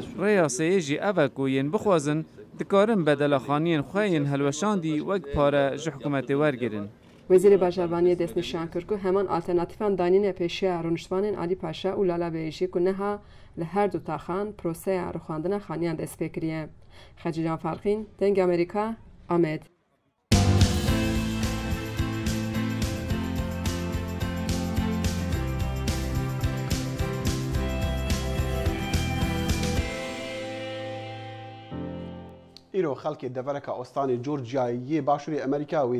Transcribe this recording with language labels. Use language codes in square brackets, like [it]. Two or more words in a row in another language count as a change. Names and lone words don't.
[ku] Rêyaseyê jî ev e ku yên bixwazin dikarin bedela xaniyên xwe yên helweşandî wek pare ji hikûmetê wergirin. Wezîrê Bajarvaniyê destnîşan kir ku heman alternatîfan danînê pêşiya rûniştvanên Alî Paşa û Lala Beyê jî ku niha li her du taxan proseya rûxandina xaniyan dest pê kiriye. Xecilan Farxîn, Dengê Amerîka, Amed. ئیرۆ خەڵکی دەڤەرەکە ئۆستانی جۆرجیاییە باشووری ئەمریکا وێ